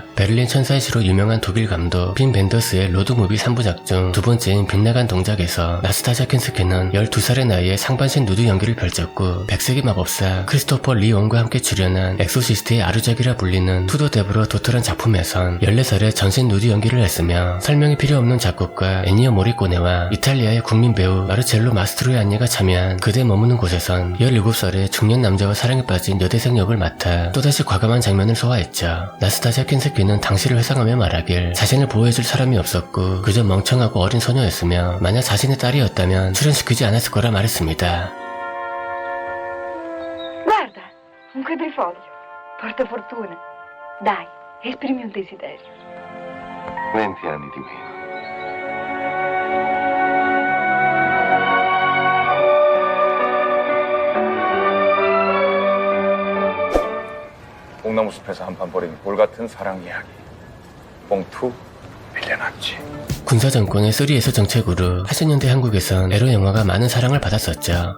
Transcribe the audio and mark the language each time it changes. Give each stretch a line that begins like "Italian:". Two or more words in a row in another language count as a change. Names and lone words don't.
Korean: 베를린 천사의 시로 유명한 독일 감독 빈 벤더스의 로드무비 3부작 중 두 번째인 빗나간 동작에서 나스타샤 킨스키는 12살의 나이에 상반신 누드 연기를 펼쳤고, 백색의 마법사 크리스토퍼 리온과 함께 출연한 엑소시스트의 아류작이라 불리는 투더 데브로 도토란 작품에선 14살에 전신 누드 연기를 했으며, 설명이 필요 없는 작곡가 애니어 모리꼬네와 이탈리아의 국민 배우 마르첼로 마스트로의 안녀가 참여한 그대 머무는 곳에선 17살의 중년 남자와 사랑에 빠진 여대생 역을 맡아 또다시 과감한 장면을 소화했죠. 나스타샤 킨스키는 당시를 회상하며 말하길 자신을 보호해줄 사람이 없었고 그저 멍청하고 어린 소녀였으며 만약 자신의 딸이었다면 출연시키지 않았을 거라 말했습니다.
Italian: Guarda, un quadrifoglio. Porta fortuna. Dai, esprimi un desiderio. 20 anni di meno.
Korean: 뽕나무 숲에서 한판 벌인 돌같은 사랑 이야기. 뽕투 밀려났지. 군사정권의 3S 정책으로 80년대 한국에선 에로 영화가 많은 사랑을 받았었죠.